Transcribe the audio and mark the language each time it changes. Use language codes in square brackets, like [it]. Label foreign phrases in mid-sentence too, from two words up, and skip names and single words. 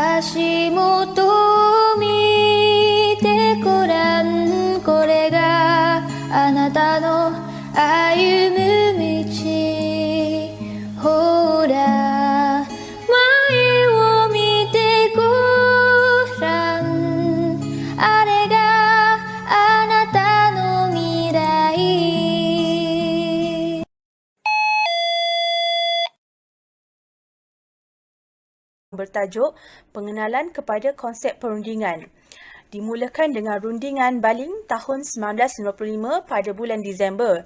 [ja] 足元を見てごらん、これがあなたの歩む道。ほら前を見てごらん、あれがあなたの未来。 [ms] Bertajuk Pengenalan kepada Konsep Perundingan. Dimulakan dengan rundingan baling tahun 1995 pada bulan Disember.